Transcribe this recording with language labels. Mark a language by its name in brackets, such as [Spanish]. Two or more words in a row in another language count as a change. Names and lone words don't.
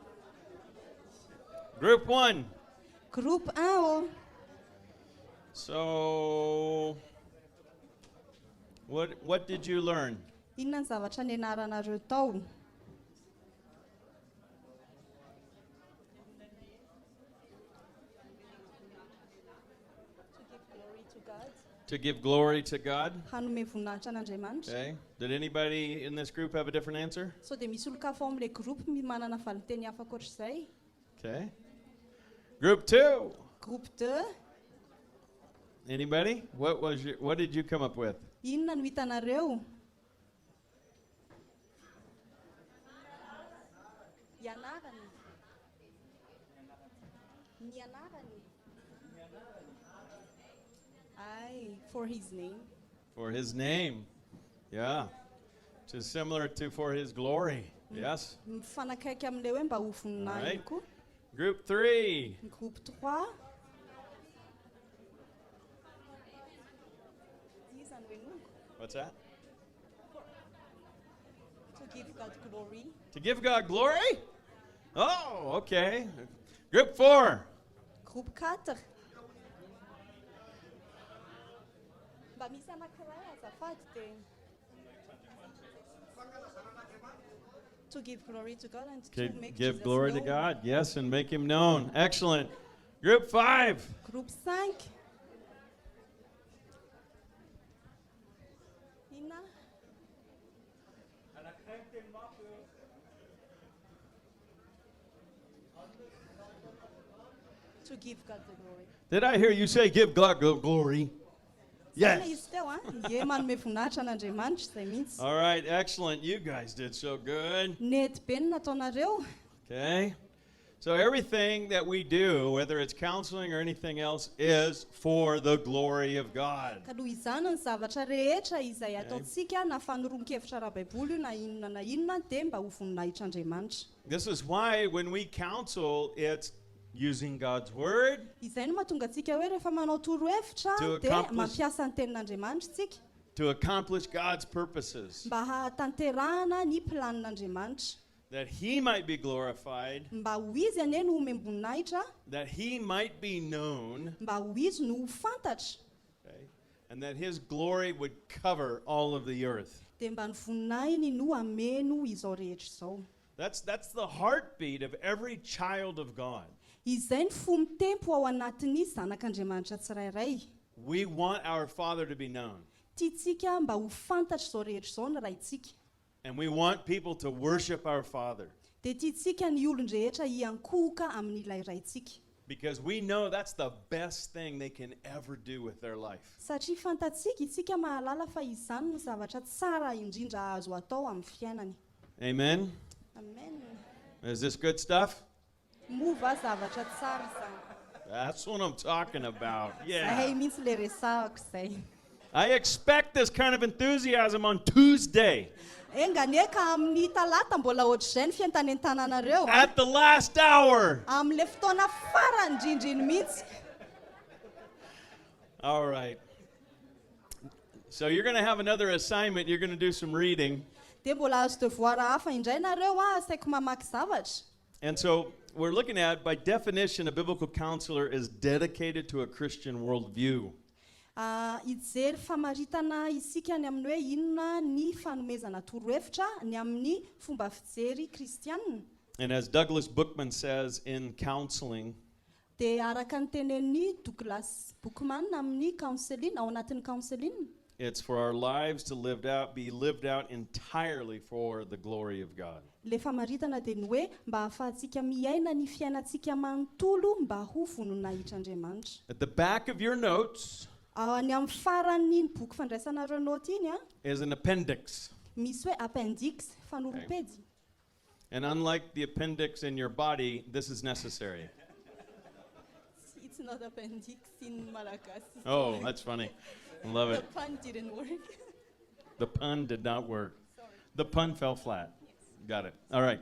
[English] Group 1. [Malagasy] Groupe 1 oh. [English] So, what did you learn? [Malagasy] Inona ny zavatra nianaranareo tao? [English] To give glory to God. [Malagasy] Hanome voninahitra an'Andriamanitra. [English] Okay. Did anybody in this group have a different answer? [Malagasy] So dia misy olon-kafa ao amin'ilay groupe manana valiteny hafa ankoatr'izay. [English] Okay. Group 2. [Malagasy] Groupe 2. [English] Anybody? What did you come up with? [Malagasy] Inona no hitanareo? Ianarany. Nianarany. [English] Aye, for his name. For his name. Yeah. Which is similar to for his glory. Yes. [Malagasy] Mifanakaiky amin'ilay hoe mba ho voninahitra koa. [English] Group 3. [Malagasy] Groupe 3. [English] What's that? To give God glory. To give God glory? Oh, okay. Group 4. Groupe 4. [Malagasy] Mba misy anankiray azafady dia [English] to give glory to God and to make Give Jesus glory known. to God, yes, and make him known. Excellent. Group 5. [Malagasy] Groupe 5. Ina. [English] To give God the glory. Did I hear you say give God glory? Yes. [Malagasy] Izy teo a ie manome voninahitra an'Andriamanitra izay mihitsy. [English] All right, excellent. You guys did so good. [Malagasy] Nety be ny nataonareo. [English] Okay. So everything that we do, whether it's counseling or anything else, is for the glory of God. [Malagasy] Ka noho izany ny zavatra rehetra izay ataontsika na fanoronkevitra ara-baiboly io na inona dia mba ho voninahitr'Andriamanitra. [English] This is why when we counsel, it's using God's word [Malagasy] Izay no mahatonga antsika hoe rehefa manao torohevitra [English] To [Malagasy] dia [English] accomplish- [Malagasy] mampiasa ny tenin'Andriamanitra isika [English] to accomplish God's purposes, [Malagasy] mba hahatanterahana ny planin'Andriamanitra, [English] that he might be glorified, [Malagasy] mba ho izy anie no omem-boninahitra, [English] that he might be known, [Malagasy] mba ho izy no ho fantatra, [English] okay, and that his glory would cover all of the earth. [Malagasy] dia mba ny voninahiny no ameno izao rehetra izao. [English] That's the heartbeat of every child of God. [Malagasy] Izay ny fomon-tempo ao anatin'ny zanak'Andriamanitra tsirairay. [English] We want our Father to be known. [Malagasy] Tiantsika mba ho fantatra izao rehetra izao ny raintsika. [English] And we want people to worship our Father [Malagasy] dia tiantsika ny olon-drehetra hiankohoka amin'ilay raintsika [English] because we know that's the best thing they can ever do with their life. [Malagasy] satria fantatsika isika mahalala fa izany ny zavatra tsara indrindra azo atao amin'ny fiainany. [English] Amen? Amen. Is this good stuff? [Malagasy] Mova zavatra tsara izany. [English] That's what I'm talking about. [Malagasy] Zahay [English] Yeah. [Malagasy] mihitsy le resahako izay. [English] I expect this kind of enthusiasm on Tuesday [Malagasy] Enganeka amin'ny talata mbola ohatr'izay ny fiantanentananareo [English] at the last hour. [Malagasy] amin'le fotoana farany indrindriny mihitsy. [English] All right. So you're going to have another assignment. You're going to do some reading. [Malagasy] Dia mbola azo devoara hafa indray nareo asaiko mamaky zavatra. [English] And so we're looking at, by definition, a biblical counselor is dedicated to a Christian worldview. [Malagasy] Hijery famaritana isika ny amin'ny hoe inona ny fanomezana torohevitra ny amin'ny fomba fijery kristianina. [English] And as Douglas Bookman says in counseling, [Malagasy] Dia araka ny tenen'ny Douglas Bookman amin'ny counseling ao anatin'ny counseling. [English] it's for our lives to be lived out entirely for the glory of God. [Malagasy] Le famaritana dia ny hoe mba ahafahantsika miaina ny fiainantsika manontolo mba ho voninahitran'Andriamanitra. [English] At the back of your notes [Malagasy] Any amin'ny farany ny boky fandraisanareo noty iny [English] is an appendix. [Malagasy] misy hoe appendix fanorom-pedy. [English] And unlike the appendix in your body, this is necessary. It's not appendix in Malagasy. Oh, that's funny. I love The it. pun didn't work. The pun did not work. Sorry. The pun fell flat. Got it. All right.